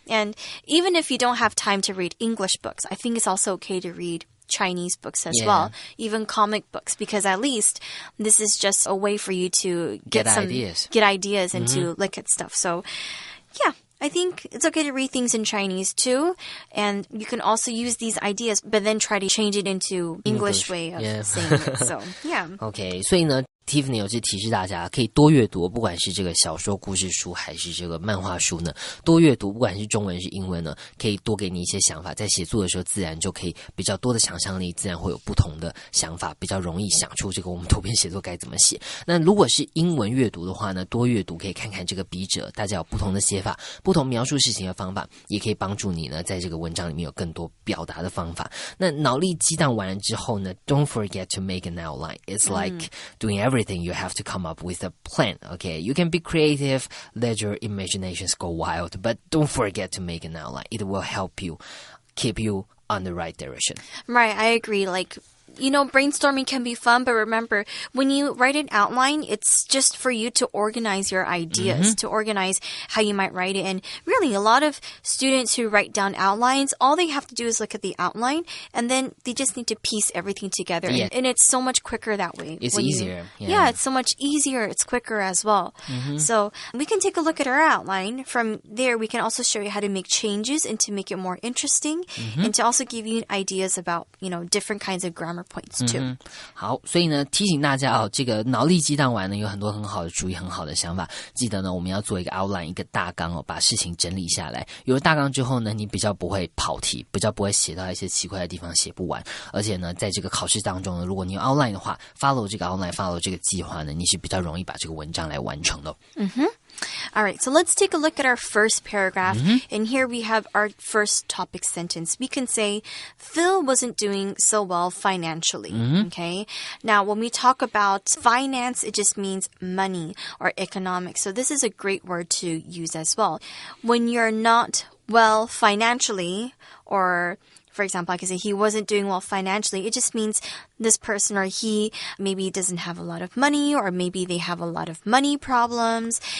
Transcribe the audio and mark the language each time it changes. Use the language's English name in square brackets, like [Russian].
[English] And even if you don't have time to read English books, I think it's also okay to read Chinese books as well, even comic books, because at least this is just a way for you to get ideas and to look at stuff. So yeah, I think it's okay to read things in Chinese too. And you can also use these ideas, but then try to change it into English way of saying it. So yeah. [Chinese] Okay, 所以呢Tiffany 有是提示大家可以多阅读，不管是这个小说故事书还是这个漫画书呢，多阅读，不管是中文是英文呢，可以多给你一些想法，在写作的时候自然就可以比较多的想象力，自然会有不同的想法，比较容易想出这个我们图片写作该怎么写。那如果是英文阅读的话呢，多阅读可以看看这个笔者，大家有不同的写法，不同描述事情的方法，也可以帮助你呢在这个文章里面有更多表达的方法。那脑力激荡完了之后呢 [English] ，Don't forget to make an outline. It's like doing everything. You have to come up with a plan. Okay, you can be creative, let your imaginations go wild, but don't forget to make an outline. It will help you keep you on the right direction. Right, I agree. Like, brainstorming can be fun, but remember, when you write an outline, it's just for you to organize your ideas, to organize how you might write it. And really, a lot of students who write down outlines, all they have to do is look at the outline, and then they just need to piece everything together. Yeah. And it's so much quicker that way. It's easier. Yeah, it's so much easier. It's quicker as well. So we can take a look at our outline. From there, we can also show you how to make changes and to make it more interesting, and to also give you ideas about, different kinds of grammar points too. [Chinese] 好，所以呢提醒大家这个脑力激荡完呢有很多很好的主意，很好的想法。记得呢我们要做一个 outline， 一个大纲把事情整理下来。有了大纲之后呢，你比较不会跑题，比较不会写到一些奇怪的地方写不完。而且呢在这个考试当中呢，如果你有 outline 的话 ，follow 这个 outline，follow 这个计划呢，你是比较容易把这个文章来完成的。 [English] All right, so let's take a look at our first paragraph. And here we have our first topic sentence. We can say, Phil wasn't doing so well financially. Okay. Now, when we talk about finance, it just means money or economics. So this is a great word to use as well. When you're not well financially, or for example, I can say he wasn't doing well financially. It just means this person or he maybe doesn't have a lot of money, or maybe they have a lot of money problems.